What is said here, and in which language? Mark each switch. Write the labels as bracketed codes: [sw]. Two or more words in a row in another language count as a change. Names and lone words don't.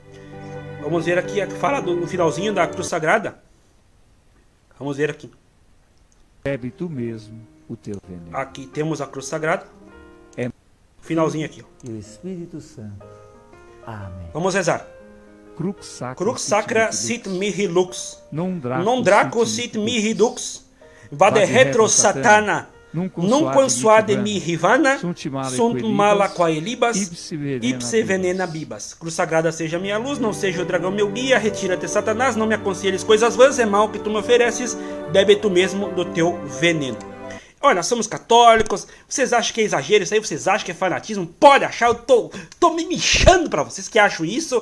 [pt] Vamos ver aqui, fala no finalzinho da Cruz Sagrada. Vamos ver aqui. Bebe tu mesmo o teu veneno. Aqui temos a Cruz Sagrada. É. Finalzinho aqui. Ó. E o Espírito Santo. Amém. Vamos rezar. [la] Crux sacra sit mihi lux, non draco sit mihi dux, vade retro satana, nunquam suade mihi vana, sunt mala quae libas, ipse venena bibas. [pt] Cruz Sagrada seja minha luz, não seja o dragão meu guia, retira-te Satanás, não me aconselhes coisas vãs, é mal que tu me ofereces, bebe tu mesmo do teu veneno. Olha, nós somos católicos, vocês acham que é exagero isso aí? Vocês acham que é fanatismo? Pode achar, eu tô me mexendo pra vocês que acham isso.